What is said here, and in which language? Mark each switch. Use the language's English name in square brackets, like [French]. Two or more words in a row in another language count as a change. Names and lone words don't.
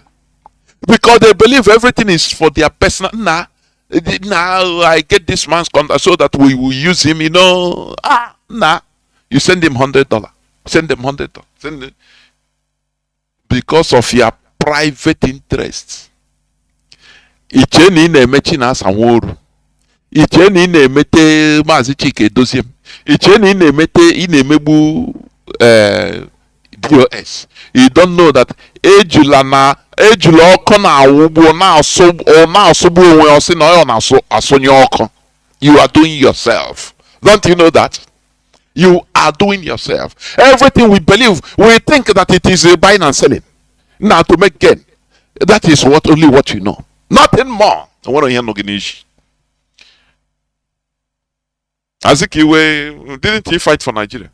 [English] Because they believe everything is for their personal. Now I get this man's contact so that we will use him, you send him $100. Send them $100. Send him. Because of your private interests. [Igbo] Icheni na-emechi na asanworu. Icheni na-emete Mazi Chike Doziem. Icheni na-emegbu DOS. [English] You don't know that [Igbo] ejula ọkụ na-awụgbu na-asụgbu onwe ọsị na ọ na-asụnye ọkụ. [English] You are doing yourself. Don't you know that? You are doing yourself. Everything we believe, we think that it is a buying and selling. Now to make gain. That is only what you know. Nothing more. I want to hear no Guineas. Azikiwe, didn't he fight for Nigeria?